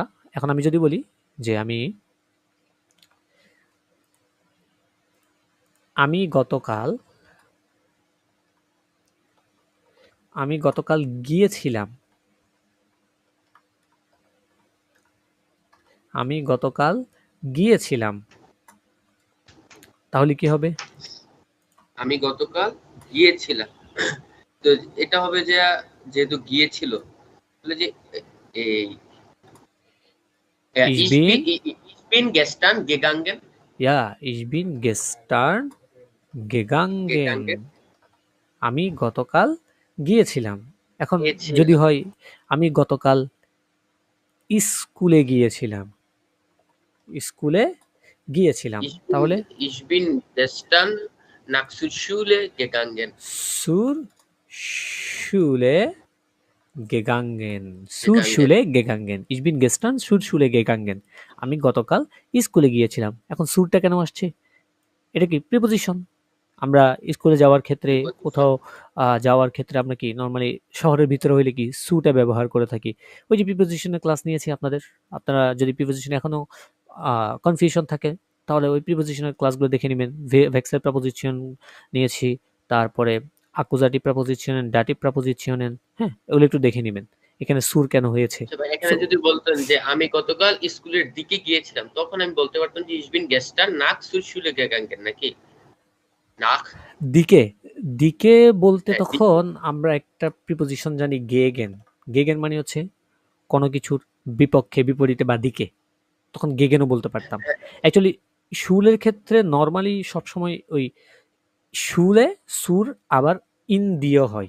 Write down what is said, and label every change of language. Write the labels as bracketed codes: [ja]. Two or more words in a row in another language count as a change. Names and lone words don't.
[bn] এখন আমি যদি বলি যে আমি গতকাল গিয়েছিলাম, আমি গতকাল গিয়েছিলাম, তাহলে কি হবে? আমি গতকাল গিয়েছিলাম। তো এটা হবে যে যেহেতু গিয়েছিল, তাহলে যে এই [de] ich ich bin bin, ich bin gestern gegangen. ja, ich bin gestern gegangen। gegangen [bn] আমি গতকাল গিয়েছিলাম। এখন গিয়েছিলাম। যদি হয় আমি গতকাল স্কুলে গিয়েছিলাম, স্কুলে গিয়েছিলাম, তাহলে [de] Ich bin gestern nach zur Schule gegangen. zur Schule gegangen, zur gegangen Schule gegangen, ich bin gestern zur Schule gegangen। [bn] আমি গতকাল স্কুলে গিয়েছিলাম। এখন সুরটা কেন আসছে? এটা কি প্রিপোজিশন? আমরা স্কুলে যাওয়ার ক্ষেত্রে, কোথাও যাওয়ার ক্ষেত্রে আমরা কি নরমালি শহরের ভিতরে হইলে কি সুটা ব্যবহার করে থাকি। ওই যে প্রিপোজিশনের ক্লাস নিয়েছি আপনাদের, আপনারা যদি প্রিপোজিশন এখনো কনফিউশন থাকে তাহলে ওই প্রিপোজিশনের ক্লাসগুলো দেখে নেবেন। ভেক্সেল প্রিপোজিশন নিয়েছি, তারপরে আকুজাটিভ প্রিপোজিশন, ডাটিভ প্রিপোজিশন, হ্যাঁ, ওগুলো একটু দেখে নেবেন এখানে সুর কেন হয়েছে। আচ্ছা ভাই, এখানে যদি বলতেন যে আমি গতকাল স্কুলের দিকে গিয়েছিলাম, তখন আমি বলতে পারতাম যে [de] ich bin gestern nach zur Schule gegangen, [bn] নাকি nach? দিকে, দিকে বলতে হ্যাঁ, তখন আমরা একটা প্রিপোজিশন জানি গেগেন। গেগেন মানে হচ্ছে কোনো কিছুর বিপক্ষে, বিপরীতে বা দিকে। তখন গেগেনও বলতে পারতাম। অ্যাকচুয়ালি শুলের ক্ষেত্রে নরমালি সবসময় ওই [de] Schule zur [bn] আবার ইন দিয়েও হয়।